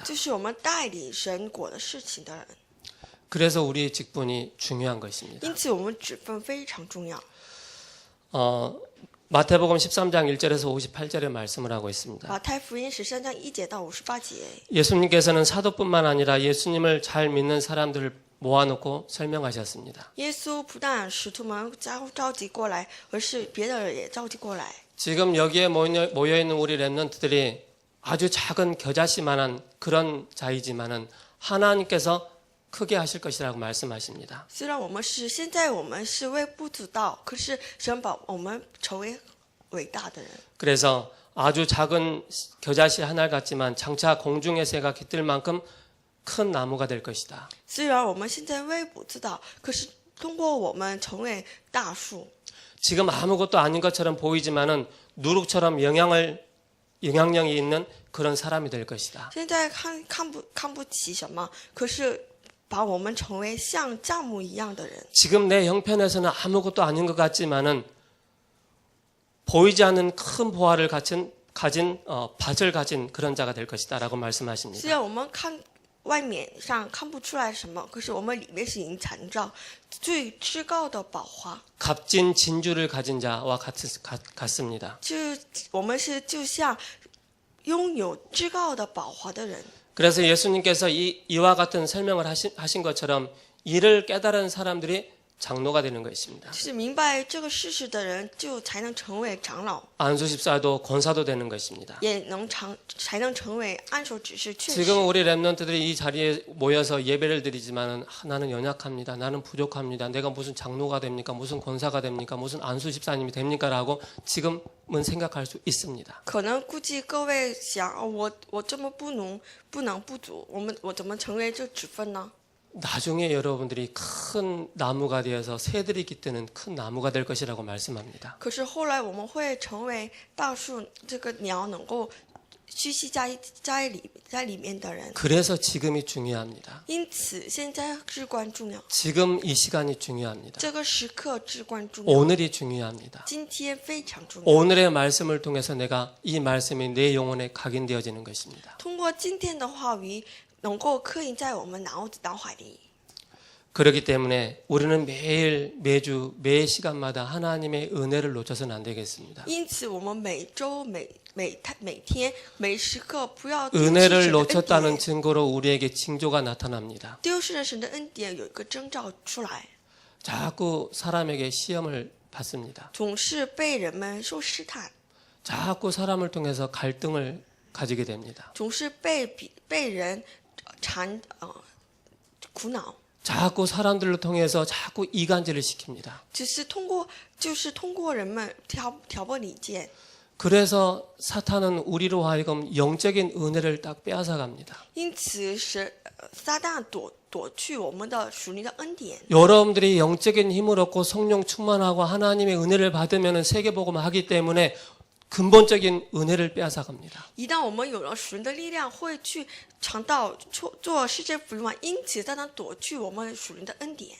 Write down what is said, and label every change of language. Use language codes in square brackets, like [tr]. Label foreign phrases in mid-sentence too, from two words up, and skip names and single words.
[zh] 就是我们代理神国的事情的人。 [ko] 그래서 우리의 직분이 중요한 것입니다. [zh] 因此，我们职分非常重要。 [ko] 마태복음 13장 1절에서 58절에 말씀을 하고 있습니다. [zh] 马太福音13章1节到58节， [ko] 예수님께서는 사도뿐만 아니라 예수님을 잘 믿는 사람들을 모아놓고 설명하셨습니다. [zh] 耶稣不但使徒们召集过来，而是别的人也召集过来。 [ko] 지금 여기에 모여있는 우리 렘넌트들이 아주 작은 겨자씨만한 그런 자이지만은 하나님께서 크게 하실 것이라고 말씀하십니다. [zh] 虽然现在我们是微不足道，可是神把我们成为伟大的人。 [ko] 그래서 아주 작은 겨자씨 하나 같지만 장차 공중의 새가 깃들 만큼 큰 나무가 될 것이다. [zh] 虽然我们现在微不足道，可是通过我们成为大树。 [ko] 지금 아무것도 아닌 것처럼 보이지만은 누룩처럼 영향력이 있는 그런 사람이 될 것이다. [zh] 现在看不起什么，可是把我们成为像酵母一样的人。 [ko] 지금 내 형편에서는 아무것도 아닌 것 같지만은 보이지 않는 큰 보화를 가진 밭을 가진 그런 자가 될 것이다라고 [zh] 虽 [ko] 말씀하십니다. [zh] 然我们外面上看不出来什么，可是我们里面是隐藏着最至高的宝华。 [ko] 값진 진주를 가진 자와 같습니다. [zh] 我们是就像拥有至高的宝华的人。 [ko] 그래서 예수님께서 이와 같은 설명을 하신 것처럼 이를 깨달은 사람들이 장로가 되는 것입니다. [zh] 就是明白这个事实的人，才能成为长老， [ko] 안수집사도 권사도 되는 것입니다. [zh] 才能成为按手指示确实。 [ko] 지금 우리 렘넌트들이 이 자리에 모여서 예배를 드리지만은 나는 연약합니다. 나는 부족합니다. 내가 무슨 장로가 됩니까? 무슨 권사가 됩니까? 무슨 안수집사님이 됩니까?라고 지금은 생각할 수 있습니다. [zh] 可能估计各位想，我这么不足，我怎么成为这职分呢？ [ko] 나중에 여러분들이 큰 나무가 되어서 새들이 깃드는 큰 나무가 될 것이라고 말씀합니다. [zh] 可是后来我们会成为大树，这个鸟能够栖息在里面的人。 [ko] 그래서 지금이 중요합니다. [zh] 因此，现在至关重要， [ko] 지금 이 시간이 중요합니다. [zh] 这个时刻至关重要， [ko] 오늘이 중요합니다. [zh] 今天非常重要。 [ko] 오늘의 말씀을 통해서 내가 이 말씀이 내 영혼에 각인되어지는 것입니다. [zh] 通过今天的话语，能够刻印在我们脑海里。 [ko] 그렇기 때문에 우리는 매주 매 시간마다 하나님의 은혜를 놓쳐서는 안 되겠습니다. [zh] 因此，我们每周、每天、每时刻不要丢失 [ko] 은혜를 [zh] 神的恩 [ko] 놓쳤다는 [zh] 典。 [ko] 증거로 우리에게 징조가 나타납니다. [zh] 丢失了神的恩典有一个征兆出来， [ko] 자꾸 사람에게 시험을 받습니다. [zh] 总是被人们受试探， [ko] 자꾸 사람을 통해서 갈등을 가지게 됩니다. [zh] 总是被人苦恼。 [ko] 자꾸 사람들을 통해서 자꾸 이간질을 시킵니다. [zh] 就是通过人们挑拨离间， [ko] 그래서 사탄은 우리로 하여금 영적인 은혜를 딱 빼앗아갑니다. [zh] 因此撒旦夺去我们的属灵的恩典。 [ko] 여러분들이 영적인 힘을 얻고 성령 충만하고 하나님의 은혜를 받으면 세계복음을 하기 때문에 근본적인 은혜를 빼앗아갑니다. [zh] 一旦我们有了属灵的力量，会去尝到做世界福音嘛，因此撒旦夺去我们属灵的恩典。